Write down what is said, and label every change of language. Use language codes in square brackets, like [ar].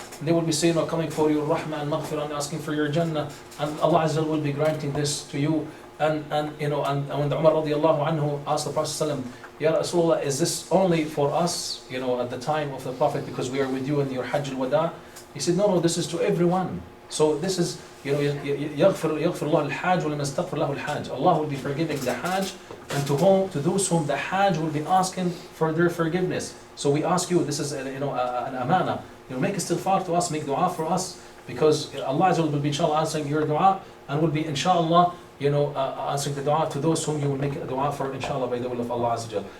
[en] And they will be saying, coming for your rahmah and maghfirah and asking for your jannah. And Allah Azza will be granting this to you. And when the Umar radiallahu anhu asked the Prophet sallam, Ya Rasulullah, is this only for us, at the time of the Prophet because we are with you in your Hajj al-Wada? He said, no, this is to everyone. So this is, [ar] يغفر الله الحاج ولمن استغفر له الحاج. [en] Allah will be forgiving the Hajj, and to those whom the Hajj will be asking for their forgiveness. So we ask you, this is an amana. Make istighfar to us, make dua for us, because Allah will be inshallah answering your dua, and will be inshallah answering the dua to those whom you will make a dua for inshallah by the will of Allah Azza wa Jal.